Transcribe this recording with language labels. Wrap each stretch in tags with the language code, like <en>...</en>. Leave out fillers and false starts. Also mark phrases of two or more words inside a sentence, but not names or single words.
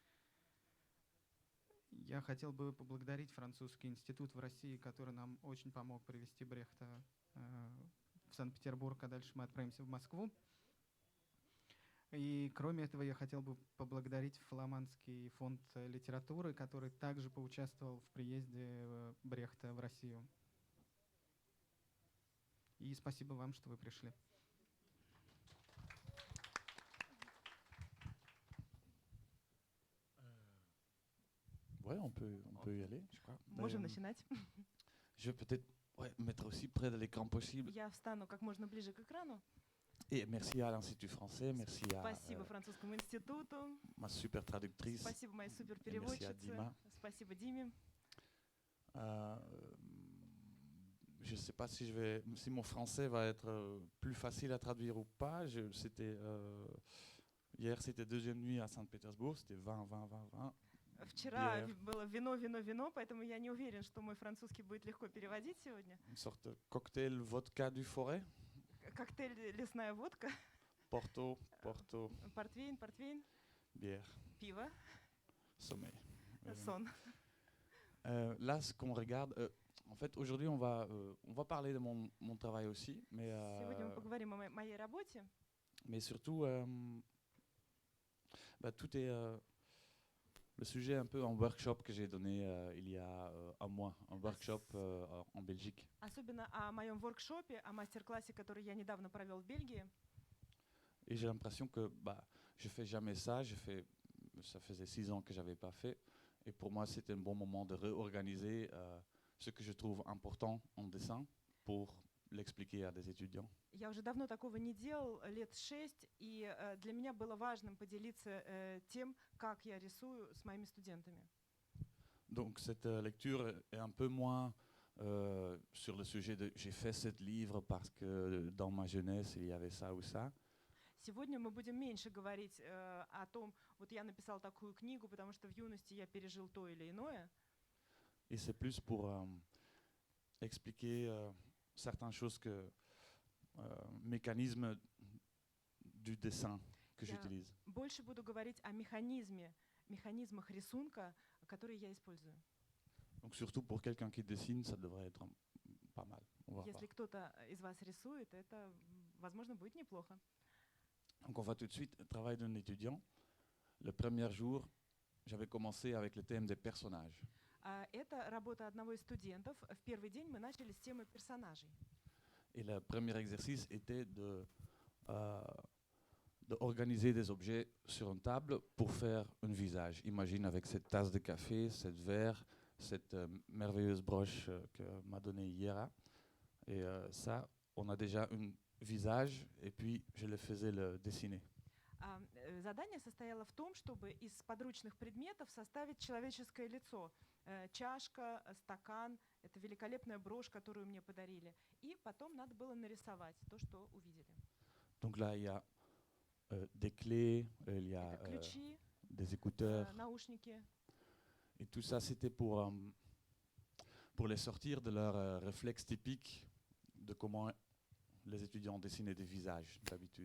<ru>Я хотел бы поблагодарить Французский институт в России, который нам очень помог привезти Брехта в Санкт-Петербург, а дальше мы отправимся в Москву. И кроме этого я хотел бы поблагодарить Фламандский фонд литературы, который также поучаствовал в приезде Брехта в Россию. И спасибо вам, что вы пришли.</ru> <fr>Ouais, on peut y aller, je crois.</fr> <ru>Можем начинать.</ru> <fr>Je vais peut-être mettre aussi près de l'écran possible.</fr> <ru>Я встану как можно ближе к экрану.</ru> <fr>Et merci à l'Institut français, merci à</fr> <ru>Спасибо Французскому институту,</ru> <fr>ma super traductrice.</fr> <ru>спасибо моей супер</ru> <fr>Et merci à</fr> <ru>переводчице, Dima. спасибо Диме.</ru> <fr>Je ne sais pas si mon français va être plus facile à traduire ou pas. Hier, c'était deuxième nuit à Saint-Pétersbourg, c'était 20, 20, 20, 20.</fr> <ru>Вчера</ru> <fr>Bière.</fr> <ru>было вино, вино, вино, поэтому я не уверен, что мой французский будет легко переводить сегодня.</ru> <fr>Une sorte de cocktail vodka du forêt.</fr> <ru>Коктейль «Лесная водка»,</ru> <fr>Porto, Porto,</fr> <ru>портвейн,</ru> <fr>bière,</fr> <ru>пиво,</ru> <fr>sommeil.</fr> <ru>сон.</ru> <fr>Là, ce qu'on regarde, en fait, aujourd'hui, on va parler de mon travail aussi,</fr> <ru>Сегодня мы поговорим о моей работе.</ru> <fr>mais surtout, tout est le sujet un peu en workshop que j'ai donné il y a un mois, un workshop en Belgique.</fr> <ru>Особенно о моем воркшопе, о мастер-классе, который я недавно провел в Бельгии.</ru> <fr>Et j'ai l'impression que je fais jamais ça. Ça faisait 6 ans que j'avais pas fait. Et pour moi, c'était un bon moment de réorganiser ce que je trouve important en dessin pour l'expliquer à des étudiants.</fr> <ru>Я уже давно такого не делал, лет 6, и для меня было важным поделиться тем, как я рисую с моими студентами.</ru> <fr>Donc cette lecture est un peu moins sur le sujet de j'ai fait ce livre parce que dans ma jeunesse il y avait ça ou ça.</fr> <ru>Сегодня мы будем меньше говорить о том, вот я написал такую книгу, потому что в юности я пережил то или иное.</ru> <fr>Et c'est plus pour expliquer certaines choses mécanismes du dessin que</fr> <ru>Я</ru> <fr>j'utilise.</fr> <ru>больше буду говорить о механизмах рисунка, которые я использую.</ru> <fr>Donc surtout pour quelqu'un qui dessine, ça devrait être pas mal. On va voir.</fr> <ru>Если кто-то из вас рисует, это, возможно, будет неплохо.</ru> <fr>Donc on va tout de suite au travail d'un étudiant. Le premier jour, j'avais commencé avec le thème des personnages.</fr> <ru>Это работа одного из студентов. В первый день мы начали с темы персонажей.</ru> <fr>Et le premier exercice était d'organiser des objets sur une table pour faire un visage. Imagine avec cette tasse de café, cette verre, cette merveilleuse broche que m'a donnée Yera. Et ça, on a déjà un visage, et puis je le faisais le dessiner.</fr> <ru>Задание состояло в том, чтобы из подручных предметов составить человеческое лицо. Чашка, стакан, это великолепная брошь, которую мне подарили. И потом надо было нарисовать то, что увидели.</ru> <fr>Donc là, il y a des clés, il y a</fr> <ru>Это ключи,</ru> <fr>des écouteurs.</fr> <ru>наушники.</ru> <fr>Et tout ça, c'était pour les sortir de leur réflexe typique de comment les étudiants dessinaient des visages d'habitude.</fr>